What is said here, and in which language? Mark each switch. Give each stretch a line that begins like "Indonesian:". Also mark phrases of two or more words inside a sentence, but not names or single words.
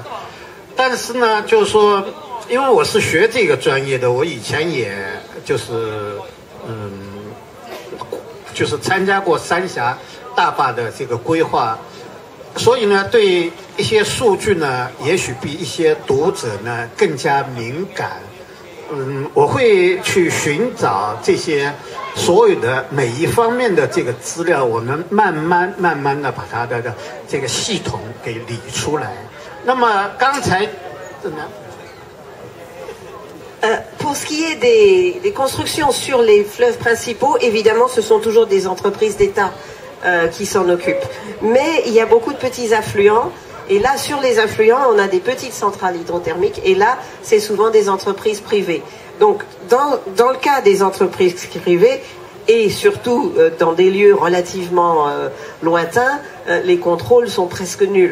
Chinese: 但是呢，就是说，因为我是学这个专业的，我以前也就是参加过三峡大坝的这个规划，所以呢，对一些数据呢，也许比一些读者呢更加敏感。我会去寻找这些所有的每一方面的这个资料，我们慢慢的把它的这个系统给理出来。那么刚才怎么样
French: ？Pour ce qui est des constructions sur les fleuves principaux, évidemment, ce sont toujours des entreprises d'État qui s'en occupent. Mais il y a beaucoup de petits affluents. Et là, sur les affluents, on a des petites centrales hydrothermiques. Et là, c'est souvent des entreprises privées. Donc, dans le cas des entreprises privées, et surtout dans des lieux relativement lointains, les contrôles sont presque nuls.